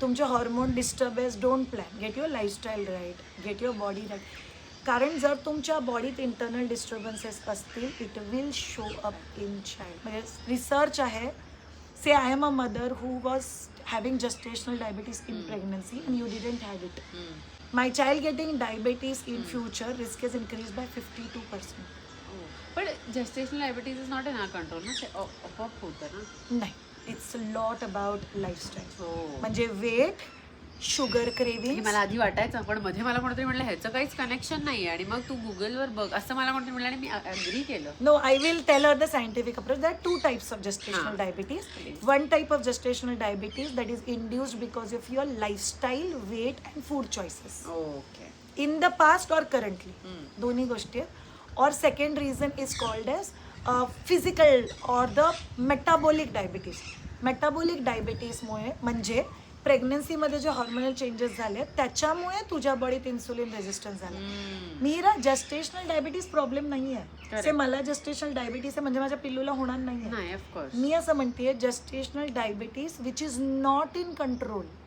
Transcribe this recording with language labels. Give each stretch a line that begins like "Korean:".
English: तुमचे hormone disturbance don't plan. Get your lifestyle right get your body right.
Marathi: कारण जर तुमच्या बॉडीत इंटरनल डिस्टर्बन्सेस असतील
English: It will show up in child.
Marathi: म्हणजे research आहे
English: Say I am a mother who was having gestational diabetes in pregnancy and you didn't have it. My child getting diabetes in future risk is increase by 52%. पण gestational diabetes is not in our control ना.
Marathi: ते आपोआप होतं ना.
English: नाही it's lot about lifestyle. म्हणजे weight sugar craving.
Marathi: मला आधी वाटायचं पण मध्ये मला कोणतरी म्हणलं ह्याचं काहीच कनेक्शन नाही आणि मग तू गुगलवर बघ असं मला कोणतरी म्हणलं आणि मी अग्री केलं.
English: No I will tell her the scientific approach. That 2 types of gestational diabetes. One type of gestational diabetes that is induced because of your lifestyle, weight and food choices. Okay. In the past or currently.
Marathi: दोन्ही गोष्टी आहेत.
English: Or second reason is called as physical or the metabolic diabetes.
Marathi: Metabolic diabetes मुळे म्हणजे प्रेग्नन्सीमध्ये जे hormonal changes झाले त्याच्यामुळे तुझ्या बॉडीत insulin resistance झाला. मीरा जस्टेशनल डायबिटीज प्रॉब्लेम नाही आहे. से मला जस्टेशनल डायबिटीज आहे म्हणजे माझ्या पिल्लूला होणार नाही आहे. मी असं म्हणतेय
English: Gestational diabetes which is not in control.